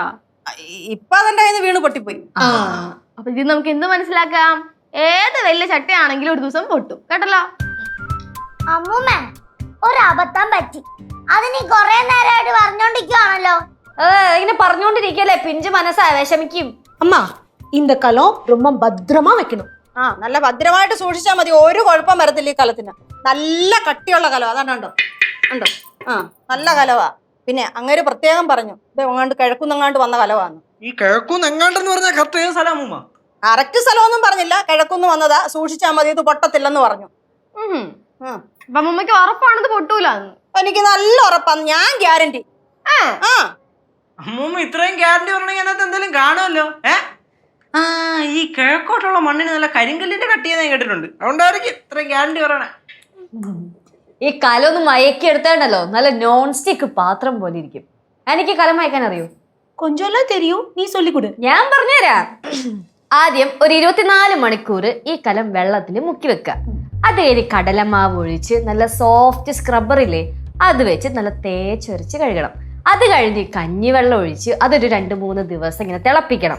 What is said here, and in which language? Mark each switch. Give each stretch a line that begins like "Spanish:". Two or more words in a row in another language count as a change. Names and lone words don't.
Malayalam: ഇപ്പൊ അതെന്റെ കയ്യിൽ നിന്ന് വീണ് പൊട്ടിപ്പോയി. അപ്പൊ ഇത് നമുക്ക് എന്ത് മനസ്സിലാക്കാം? ഏത് വലിയ ചട്ടിയാണെങ്കിലും ഒരു ദിവസം പൊട്ടും കേട്ടല്ലോ. അമ്മൂമ്മ ഒരു അബദ്ധം പറ്റി. അതിന് കൊറേ നേരമായിട്ട് പറഞ്ഞോണ്ടിരിക്കുവാണല്ലോ. ഇങ്ങനെ പറഞ്ഞോണ്ടിരിക്കല്ലേ, പിഞ്ചു മനസ്സാ വിഷമിക്കും.
Tamil: அம்மா, இந்த கலம் ரொம்ப பத்திரமா வைக்கணும்.
Malayalam: നല്ല ഭദ്രമായിട്ട് സൂക്ഷിച്ചാൽ മതി. ഒരു കുഴപ്പം വരത്തില്ല ഈ കലത്തിന്. നല്ല കട്ടിയുള്ള കലം. അതാണ്ടോ ഉണ്ടോ? നല്ല കലവാ. പിന്നെ അങ്ങനെ പ്രത്യേകം പറഞ്ഞു, ഇത് എങ്ങാണ്ട് കിഴക്കുന്നെങ്ങാണ്ട് വന്ന കലവാന്ന്. ഈ കിഴക്കുന്നെങ്ങാണ്ടെന്ന് പറഞ്ഞാൽ കറക്റ്റ് ഏത് സ്ഥലം? കറക്റ്റ് സ്ഥലമൊന്നും പറഞ്ഞില്ല. കിഴക്കുന്ന് വന്നതാ, സൂക്ഷിച്ചാൽ മതി, ഇത് പൊട്ടത്തില്ലെന്ന് പറഞ്ഞു. അമ്മമ്മക്ക് ഉറപ്പാണത് പൊട്ടൂല? എനിക്ക് നല്ല ഉറപ്പാന്ന്, ഞാൻ ഗ്യാരണ്ടി. അമ്മൂമ്മ ഇത്രയും ഗ്യാരണ്ടി പറഞ്ഞെങ്കിൽ അതിനകത്ത് എന്തെങ്കിലും കാണുമല്ലോ. ആ ഈ കിഴക്കോട്ടുള്ള മണ്ണിന് നല്ല കരിങ്കല്ലിന്റെ കട്ടിയെന്ന് ഞാൻ കേട്ടിട്ടുണ്ട്. അതുകൊണ്ടായിരിക്കും ഇത്രയും ഗ്യാരണ്ടി പറയണേ. ഈ കലം ഒന്ന് മയക്കി എടുത്താണ്ടല്ലോ നല്ല
English: non stick
Malayalam: പാത്രം പോലെ ഇരിക്കും. എനിക്ക് കലം മയക്കാൻ അറിയോ?
Tamil: கொஞ்சம்லாம் தெரியும், நீ சொல்லி கொடு.
Malayalam: ഞാൻ പറഞ്ഞുതരാം. ആദ്യം ഒരു 24 മണിക്കൂർ ഈ കലം വെള്ളത്തിൽ മുക്കി വെക്കുക. അത് കഴിഞ്ഞ് കടലമാവ് ഒഴിച്ച് നല്ല
English: soft scrubber
Malayalam: ഇല്ലേ, അത് വെച്ച് നല്ല തേച്ചൊരച്ച് കഴുകണം. അത് കഴിഞ്ഞ് കഞ്ഞിവെള്ളം ഒഴിച്ച് അതൊരു 2-3 ദിവസം ഇങ്ങനെ തിളപ്പിക്കണം.